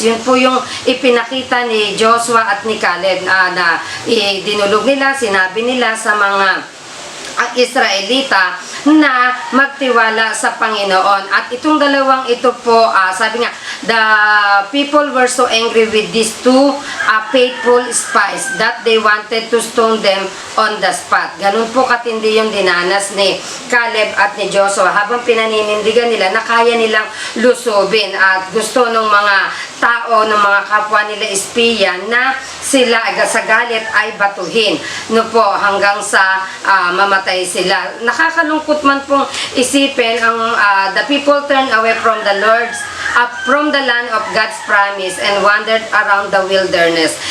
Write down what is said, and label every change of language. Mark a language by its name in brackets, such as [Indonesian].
[Filipino] Yun po yung ipinakita ni Joshua at ni Caleb na dinulog nila, sinabi nila sa mga Israelita na magtiwala sa Panginoon. At itong dalawang ito po, sabi nga, [English] the people were so angry with these two faithful spies that they wanted to stone them on the spot. [Filipino] Ganun po katindi yung dinanas ni Caleb at ni Joshua habang pinaninindigan nila na kaya nilang lusubin at gusto ng mga tao, ng mga kapwa nila espiya na sila sa galit ay batuhin. No po, hanggang sa mamatay sila. Nakakalungkot man pong isipin ang [English] the people turned away from the Lord's from the land of God's promise and wandered around the wilderness.